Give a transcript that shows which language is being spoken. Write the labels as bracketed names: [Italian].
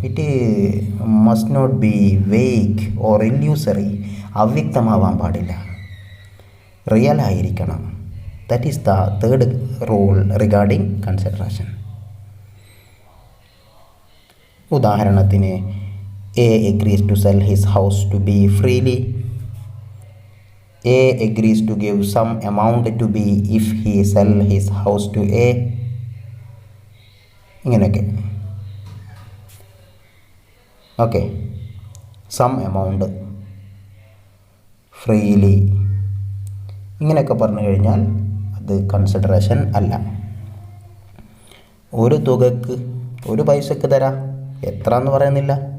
[English] It must not be vague or illusory. [Malayalam] അവ്യക്തമാവാൻ പാടില്ല, real ആയിരിക്കണം. [English] That is the third rule regarding consideration. ഉദാഹരണത്തിന്, A agrees to sell his house to B freely. A agrees to give some amount to B if he sell his house to A. [Malayalam] ഇങ്ങനെയൊക്കെ. Okay, some amount, freely, ഇങ്ങനെയൊക്കെ പറഞ്ഞു കഴിഞ്ഞാൽ അത് consideration അല്ല. ഒരു തുകക്ക്, ഒരു പൈസക്ക് തരാം, എത്ര എന്ന് പറയുന്നില്ല.